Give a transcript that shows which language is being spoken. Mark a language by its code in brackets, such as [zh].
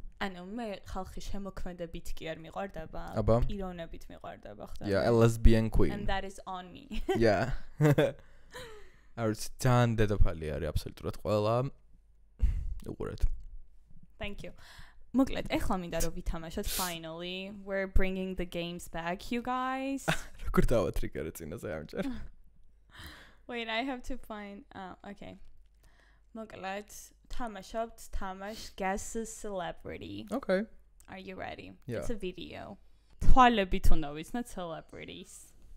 [ka] ანუ მე ხალხი შემოქმედებით კი არ მიყვარდება, პიროვნებით მიყვარდება ხდა. [en] Yeah, a lesbian queen. And that is on me. Yeah. [ka] არის ძალიან დედოფალი არის აბსოლუტურად ყველა. უყურეთ. [en] Thank you. [ka] მოკლედ, ეხლა მინდა რომ ვითამაშოთ finally. [en] We're bringing the games back, you guys. [ka] როგორ დავატრიგერე წინაზე ამჯერ? [en] Wait, I have to find okay. [ka] მოკლედ, თამაშობთ თამაშ Guess a Celebrity. [en] Okay. Are you ready? Yeah. It's a video. [ka] თვალებით უნდა ვიცნოთ celebrities.